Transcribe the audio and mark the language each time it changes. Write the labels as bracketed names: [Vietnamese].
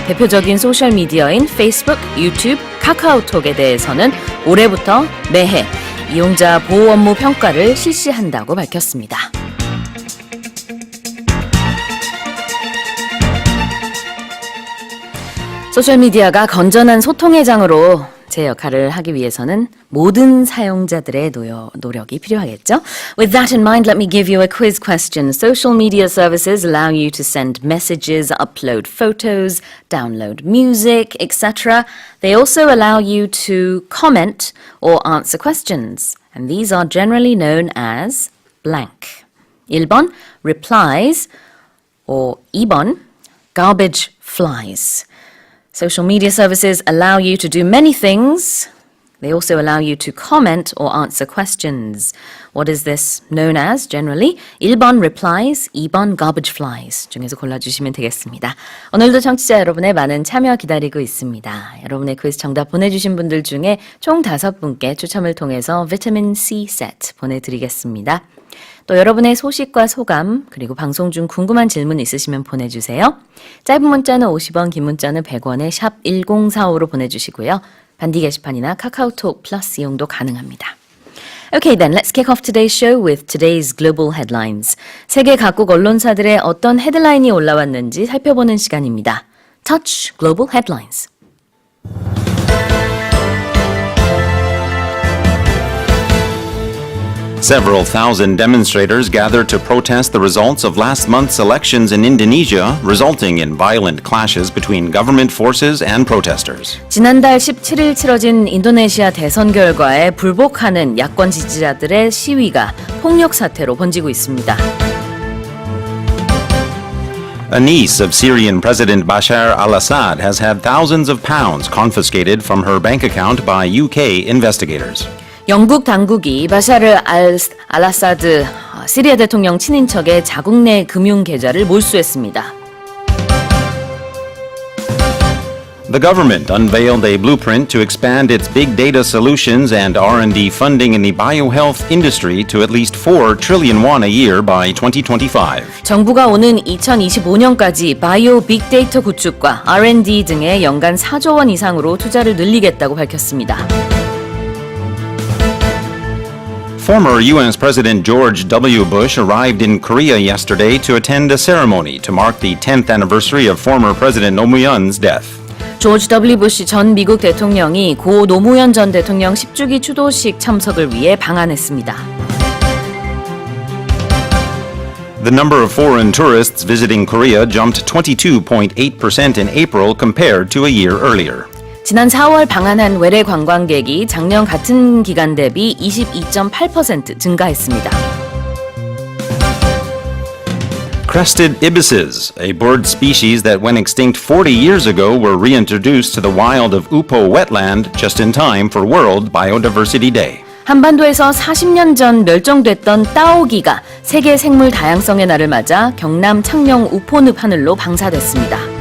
[Korean] 대표적인 소셜미디어인 페이스북, 유튜브, 카카오톡에 대해서는 올해부터 매해 이용자 보호 업무 평가를 실시한다고 밝혔습니다. 소셜미디어가 건전한 소통의 장으로 제 역할을 하기 위해서는 모든 사용자들의 노력이 필요하겠죠? [English] With that in mind, let me give you a quiz question. Social media services allow you to send messages, upload photos, download music, etc. They also allow you to comment or answer questions. And these are generally known as blank. 1번, replies, or 2번, garbage flies. Social media services allow you to do many things. They also allow you to comment or answer questions. What is this known as generally? [Korean] 1번 replies, 2번 garbage flies 중에서 골라주시면 되겠습니다. 오늘도 청취자 여러분의 많은 참여 기다리고 있습니다. 여러분의 퀴즈 정답 보내주신 분들 중에 총 5분께 추첨을 통해서 비타민 C 세트 보내드리겠습니다. 또 여러분의 소식과 소감 그리고 방송 중 궁금한 질문 있으시면 보내주세요. 짧은 문자는 50원, 긴 문자는 100원에 샵 1045로 보내주시고요. 반디 게시판이나 카카오톡 플러스 이용도 가능합니다. [English] Okay, then let's kick off today's show with today's global headlines. [Korean] 세계 각국 언론사들의 어떤 헤드라인이 올라왔는지 살펴보는 시간입니다. [English] Touch Global Headlines. Several thousand demonstrators gathered to protest the results of last month's elections in Indonesia, resulting in violent clashes between government forces and protesters. [Korean] 지난달 17일 치러진 인도네시아 대선 결과에 불복하는 야권 지지자들의 시위가 폭력 사태로 번지고 있습니다. [English] A niece of Syrian President Bashar al-Assad has had thousands of pounds confiscated from her bank account by UK investigators. [Korean] 영국 당국이 바샤르 알아사드 시리아 대통령 친인척의 자국 내 금융 계좌를 몰수했습니다. [English] The government unveiled a blueprint to expand its big data solutions and R&D funding in the biohealth industry to at least 4 trillion won a year by 2025. [Korean] 정부가 오는 2025년까지 바이오 빅데이터 구축과 R&D 등에 연간 4조 원 이상으로 투자를 늘리겠다고 밝혔습니다. [English] Former U.S. President George W. Bush arrived in Korea yesterday to attend a ceremony to mark the 10th anniversary of former President 노무현's death. [Korean] 조지 W. 부시 전 미국 대통령이 고 노무현 전 대통령 10주기 추도식 참석을 위해 방한했습니다. [English] The number of foreign tourists visiting Korea jumped 22.8% in April compared to a year earlier. [Korean] 지난 4월 방한한 외래 관광객이 작년 같은 기간 대비 22.8% 증가했습니다. [English] Crested ibises, a bird species that went extinct 40 years ago, were reintroduced to the wild of Upo wetland just in time for World Biodiversity Day. [Korean] 한반도에서 40년 전 멸종됐던 따오기가 세계 생물 다양성의 날을 맞아 경남 창녕 우포늪 하늘로 방사됐습니다.